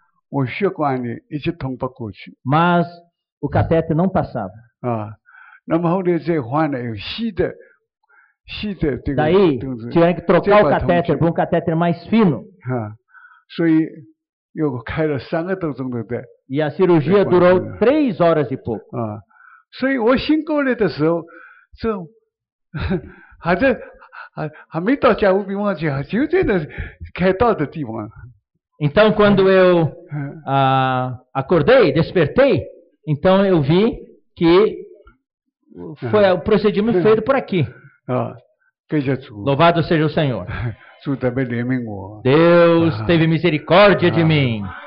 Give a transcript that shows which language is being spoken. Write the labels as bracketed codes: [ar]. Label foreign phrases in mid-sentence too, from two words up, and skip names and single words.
[pt] Mas o catéter não passava. Daí tiveram que trocar o catéter por um catéter mais fino. E a cirurgia durou 3 horas e pouco. [zh] 所以我醒过来的时候，还没到加护病房去，就在那开刀的地方。 [pt] Então, quando eu acordei, despertei, então eu vi que foi o procedimento feito por aqui. Louvado seja o Senhor. Deus teve misericórdia de mim.